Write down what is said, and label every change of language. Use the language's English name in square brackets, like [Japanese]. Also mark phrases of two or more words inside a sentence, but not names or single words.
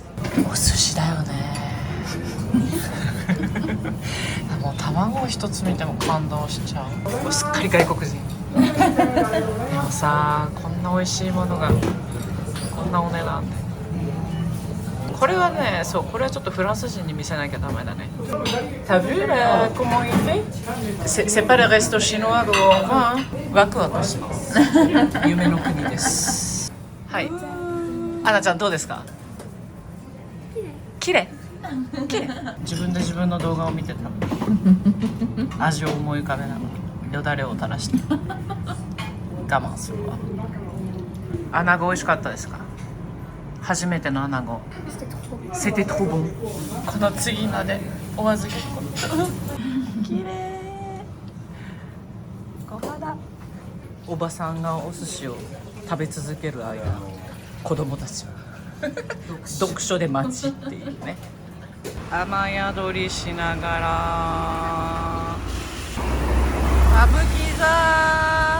[Japanese] お寿司だよねもう卵一つ見ても感動しちゃう。もうすっかり外国人でもさ、こんな美味しいものがこんなお値段で、これはね、そう、これはちょっとフランス人に見せなきゃダメだね。 [French] T'as vu là comment il fait? C'est pas le resto chinois où on va. [Japanese] ワクワクします夢の国です。はい、アナちゃんどうですか？綺麗自分で自分の動画を見てた味を思い浮かべながらよだれを垂らして我慢するわ。アナゴ美味しかったですか？初めてのアナゴ。 [French] C'était trop bon。 [Japanese] この次までお預け綺麗。小肌。おばさんがお寿司を食べ続ける間、子供たちは読書で待ちっていうね。雨宿りしながら歌舞伎座。